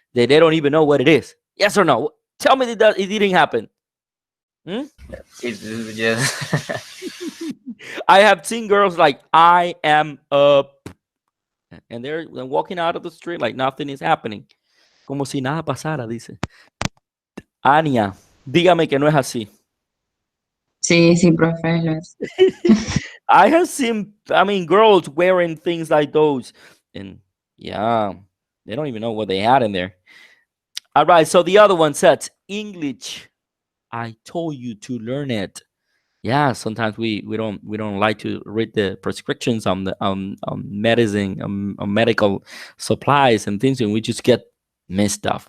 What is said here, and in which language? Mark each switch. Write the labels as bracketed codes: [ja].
[en] They don't even know what it is. Yes or no? Tell me that it didn't happen. It's just I have seen girls like, I am up. And they're walking out of the street like nothing is happening. [es] Como si nada pasara, dice. Ania, dígame que no es así. Sí, sí, profe, lo es. [en] I have seen, girls wearing things like those. And yeah, they don't even know what they had in there. All right, so the other one says, English. I told you to learn it. Yeah, sometimes we don't like to read the prescriptions on the medicine, on medical supplies and things, and we just get messed up.